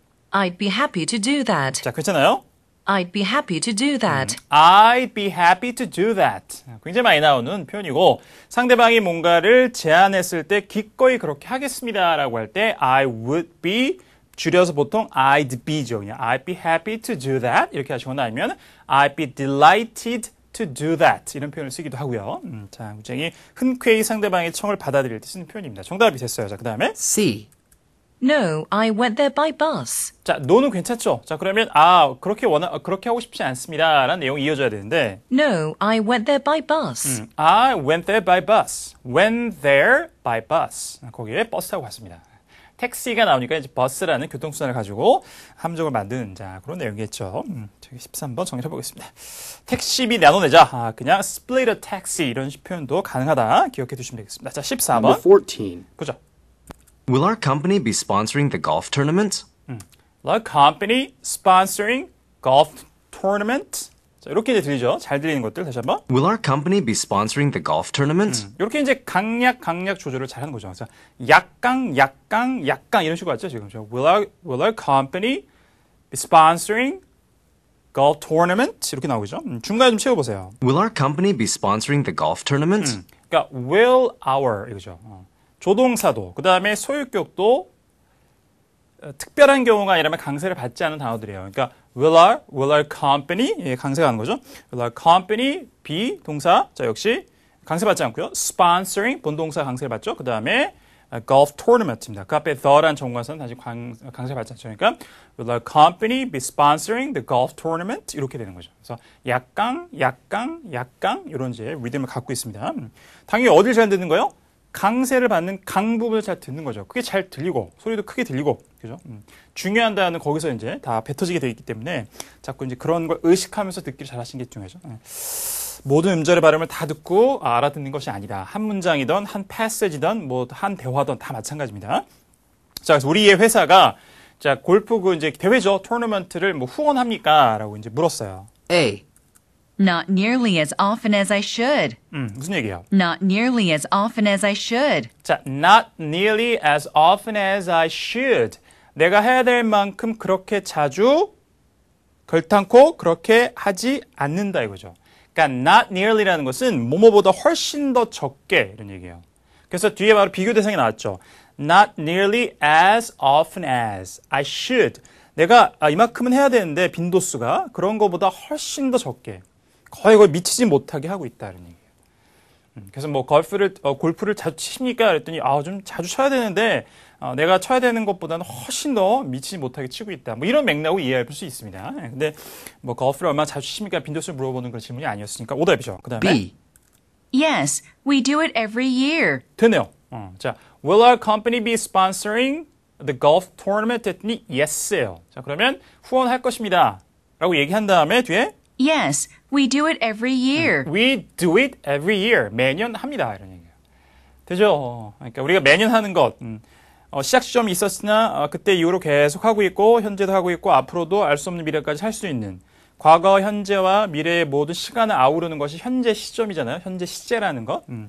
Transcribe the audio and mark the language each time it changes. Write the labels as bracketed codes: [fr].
[en] I'd be happy to do that. [ko] 자, 괜찮아요? [en] I'd be happy to do that. I'd be happy to do that. [ko] 굉장히 많이 나오는 표현이고 상대방이 뭔가를 제안했을 때 기꺼이 그렇게 하겠습니다라고 할 때 [en] I would be [ko] 줄여서 보통 I'd be죠. 그냥 [en] I'd be happy to do that [ko] 이렇게 하시거나 아니면 [en] I'd be delighted to do that [ko] 이런 표현을 쓰기도 하고요. 자, 굉장히 흔쾌히 상대방의 청을 받아들일 때 쓰는 표현입니다. 정답이 됐어요. 자, 그 다음에 [en] C. No, I went there by bus. [ko] 자, no는 괜찮죠? 자, 그러면 그렇게 하고 싶지 않습니다라는 내용이 이어져야 되는데 [en] No, I went there by bus. I went there by bus. Went there by bus. [ko] 거기에 버스 타고 갔습니다. 택시가 나오니까 이제 버스라는 교통수단을 가지고 함정을 만드는 자 그런 내용이겠죠. 저기 13번 정리해 보겠습니다. 택시비 나눠내자. 그냥 [en] split a taxi [ko] 이런 표현도 가능하다. 기억해 두시면 되겠습니다. 자, 14번. [en] Number 14. [ko] 보죠. [en] Will our company be sponsoring the golf tournament? The company sponsoring golf tournament. [ko] 자, 이렇게 이제 들리죠? 잘 들리는 것들 다시 한번. [en] Will our company be sponsoring the golf tournament? [ko] 이렇게 이제 강약 조절을 잘 하는 거죠. 그래서 약강 이런 식으로 왔죠, 지금. [en] Will our company be sponsoring golf tournament? [ko] 이렇게 나오죠. 중간에 좀 채워보세요. [en] Will our company be sponsoring the golf tournament? [ko] 그러니까 will our 이거죠. 조동사도 그 다음에 소유격도 특별한 경우가 아니라면 강세를 받지 않은 단어들이에요. 그러니까 will our company 예, 강세가 하는 거죠. [en] will our company be [ko] 동사 자 역시 강세 받지 않고요. sponsoring 본동사 강세를 받죠. 그 다음에 golf tournament입니다. 그 앞에 the란 정관사는 다시 강세 받지 않죠. 그러니까 [en] will our company be sponsoring the golf tournament [ko] 이렇게 되는 거죠. 그래서 약강 이런 이제 리듬을 갖고 있습니다. 당연히 어딜 잘 듣는 거예요? 강세를 받는 강 부분을 잘 듣는 거죠. 그게 잘 들리고 소리도 크게 들리고 그죠? 중요한 단어는 거기서 이제 다 뱉어지게 되어 있기 때문에 자꾸 이제 그런 걸 의식하면서 듣기를 잘하시는 게 중요하죠. 모든 음절의 발음을 다 듣고 알아듣는 것이 아니다. 한 문장이든 한 패시지든 뭐 한 대화든 다 마찬가지입니다. 자, 그래서 우리의 회사가 자 골프 그 이제 대회죠. 토너먼트를 뭐 후원합니까?라고 이제 물었어요. [en] A. Not nearly as often as I should. [ko] 무슨 얘기예요? [en] Not nearly as often as I should. 자, not nearly as often as I should. [ko] 내가 해야 될 만큼 그렇게 자주 결탄코 그렇게 하지 않는다 이거죠. 그러니까 [en] not nearly [ko] 라는 것은 뭐뭐보다 훨씬 더 적게 이런 얘기예요. 그래서 뒤에 바로 비교 대상이 나왔죠. Not nearly as often as I should. 내가 이만큼은 해야 되는데 빈도수가 그런 거보다 훨씬 더 적게 거의 미치지 못하게 하고 있다는 얘기예요. 그래서 뭐 골프를 자주 치십니까? 그랬더니 좀 자주 쳐야 되는데 내가 쳐야 되는 것보다는 훨씬 더 미치지 못하게 치고 있다. 뭐 이런 맥락으로 이해할 수 있습니다. 근데 뭐 골프를 얼마나 자주 치십니까? 빈도수를 물어보는 그런 질문이 아니었으니까 오답이죠. 그다음에 [en] B. Yes, we do it every year. [ko] 되네요. [en] 자, will our company be sponsoring the golf tournament? [ko] 했더니 yes예요. 자, 그러면 후원할 것입니다. 라고 얘기한 다음에 뒤에 [en] Yes, we do it every year. we do it every year. [ko] 매년 합니다. 이런 얘기예요. 되죠? 그러니까 우리가 매년 하는 것. 시작 지점이 있었으나 그때 이후로 계속 하고 있고 현재도 하고 있고 앞으로도 알 수 없는 미래까지 할 수 있는 과거, 현재와 미래의 모든 시간을 아우르는 것이 현재 시점이잖아요. 현재 시제라는 것.